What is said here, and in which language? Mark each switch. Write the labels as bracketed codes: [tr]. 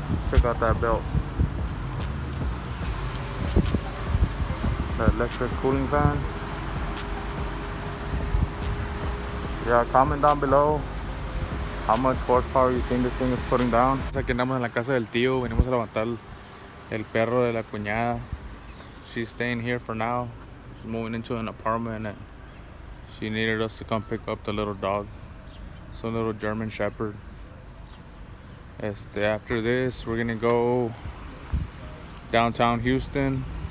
[en] Check out that belt. The electric cooling fans. Yeah, comment down below how much horsepower you think this thing is putting down. [es] Aquí andamos en la casa del tío, venimos a levantar el perro de la cuñada. [en] She's staying here for now. She's moving into an apartment and she needed us to come pick up the little dog. Some little German Shepherd. After this, we're gonna go downtown Houston.